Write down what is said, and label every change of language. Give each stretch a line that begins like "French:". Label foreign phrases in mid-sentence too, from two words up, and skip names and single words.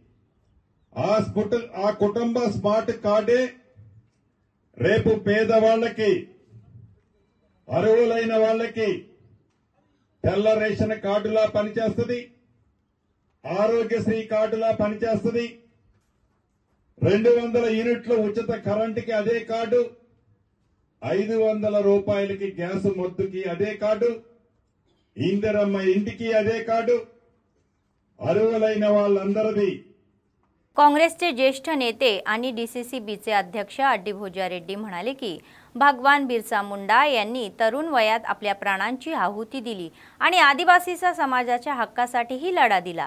Telugu: ఆ కుటుంబ స్మార్ట్ కార్డే రేపు పేదవాళ్లకి, అర్హులైన వాళ్లకి తెల్ల రేషన్ కార్డులా పనిచేస్తుంది, ఆరోగ్యశ్రీ కార్డులా పనిచేస్తుంది, 200 యూనిట్ల ఉచిత కరెంటుకి అదే కార్డు, 500 రూపాయలకి గ్యాస్ మొద్దుకి అదే కార్డు, ఇందిరమ్మ ఇంటికి అదే కార్డు అర్హులైన వాళ్ళందరిదీ.
Marathi: काँग्रेसचे ज्येष्ठ नेते आणि डीसीसीबीचे अध्यक्ष अड्डी भोजा रेड्डी म्हणाले की भगवान बिरसा मुंडा यांनी तरुण वयात आपल्या प्राणांची आहुती दिली आणि आदिवासी समाजाच्या हक्कासाठीही लढा दिला.